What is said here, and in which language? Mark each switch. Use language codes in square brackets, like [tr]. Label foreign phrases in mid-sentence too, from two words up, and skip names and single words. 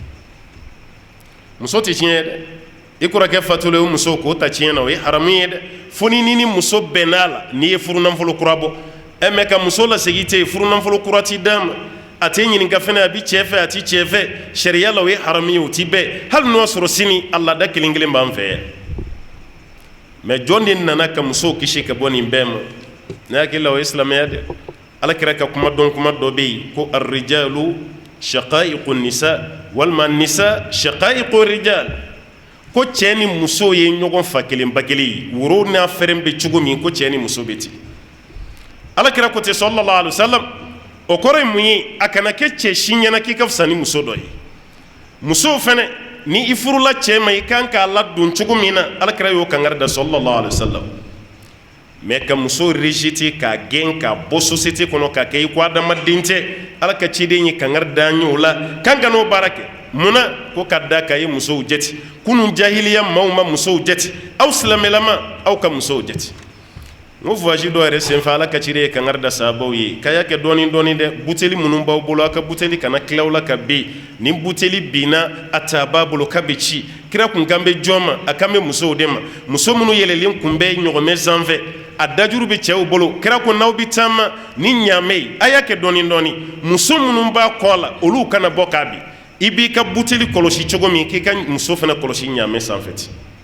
[bm] muso tɛ tiɲɛ ye dɛ i kɔrɔkɛ fatulen o muso k'o ta tiɲɛ na o ye haramu ye dɛ fo ni muso bɛnn'a la n'i ye furunafolo kura bɔ mais ka muso lasegin tɛ yen furunafolo kura t'i d'a ma a tɛ ɲininka fɛnɛ a bi cɛ fɛ a ti cɛ fɛ sariya la o ye haramu ye o ti bɛɛ hali n'o sɔrɔ sini a laada kelen kelen b'an fɛ yan mais jɔn de nana ka musow kisi ka bɔ nin bɛɛ ma ne hakili la o ye silamɛya dɛ Alakira ka kuma dɔn kuma dɔ bɛ yen ko [ar] الرجال شقائق النساء [bm] walima [ar] النساء شقائق الرجال [bm] ko cɛ ni muso ye ɲɔgɔn fa kelen ba kelen ye woro n'a fɛrɛn bɛ cogo min ko cɛ ni muso bɛ ten Alakira ko ten [ar] صلى الله عليه وسلم [bm] o kɔrɔ ye mun ye a kana kɛ cɛ si ɲɛna k'i ka fisa ni muso dɔ ye musow fɛnɛ ni i furula cɛ ma i kan k'a ladon cogo min na Alakira y'o kangari da [ar] صلى الله عليه وسلم [bm] mais ka muso rejeter k'a gɛn k'a bɔ société kɔnɔ k'a kɛ i ko adamaden tɛ Ala ka ciden ye kangari da an ye o la kan ka n'o baara kɛ munna ko ka da k'a ye musow jate kunun jahiliya maaw ma musow jate aw silamɛlama aw ka musow jate n voyage dɔ yɛrɛ senfɛ Ala ka ciden ye kangari da sahabaw ye k'a y'a kɛ dɔɔni dɔɔni dɛ buteli minnu b'aw bolo a ka buteli kana tilaw la ka ben ni buteli binna a ta b'a bolo k'a bɛ ci kira kun kan bɛ jɔn ma a kan bɛ musow de ma muso minnu yɛlɛlen kun bɛ ɲɔgɔnmɛ sanfɛ a dajuru bɛ cɛw bolo kira ko n'aw bɛ taama ni ɲaamɛ ye a y'a kɛ dɔɔni dɔɔni muso minnu b'a kɔ la olu kana bɔ k'a bin i b'i ka buteli kɔlɔsi cogo min k'i ka muso fana kɔlɔsi ɲaamɛ sanfɛ ten